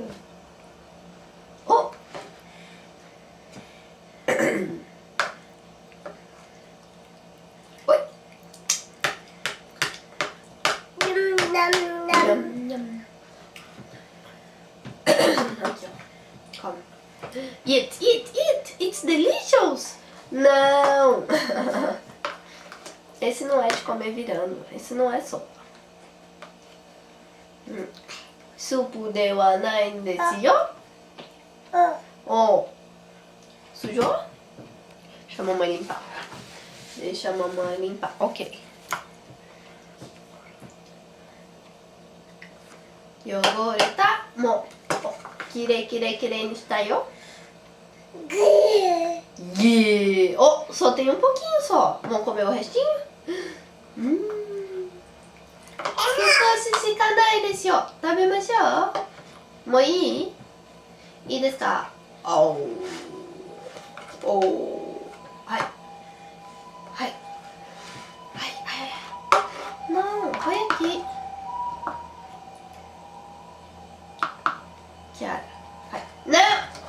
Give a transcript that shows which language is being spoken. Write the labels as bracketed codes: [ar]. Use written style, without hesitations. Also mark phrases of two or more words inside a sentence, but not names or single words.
[pt] Oh! Oi! Nham, nham. Aqui, ó. Come. [en] Eat, eat, eat! It's delicious! [pt] Não! Esse não é de comer virando. Esse não é sopa. [ja] スープではないですよ? [pt] Oh. Sujou? Deixa a mamãe limpar. Deixa a mamãe limpar. Ok. [ja] 汚れたもきれいきれいきれいにしたよ. [pt] Oh, só tem um pouquinho só. Vamos comer o restinho? [ja] 少ししかないですよ. 食べましょう. もういい？いいですか? Oh. Oh. はい。はい. はい、はい. [pt] Não, vai aqui. [ja] Kiara. はい. [pt] Não!